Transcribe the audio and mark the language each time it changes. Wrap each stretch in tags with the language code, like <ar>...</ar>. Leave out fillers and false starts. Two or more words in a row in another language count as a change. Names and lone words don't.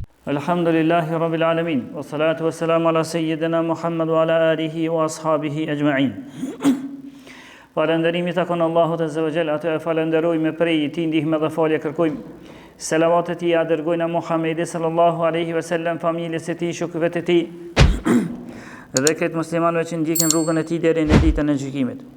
<ar>الحمد لله رب العالمين والصلاة والسلام على سيدنا محمد وعلى آله وأصحابه أجمعين.</ar> <sq>Falënderimi takon Allahut</sq> <ar>عز وجل,</ar> <sq>atë e falenderojmë prej tij ndihmë dhe falje kërkojmë. Selavatet i dërgojna Muhammedi</sq> <ar>صلى الله عليه وسلم,</ar> <sq>familjes së tij, shokëve të tij dhe këtë muslimanëve që ndjekin rrugën e tij deri në ditën e gjykimit.</sq>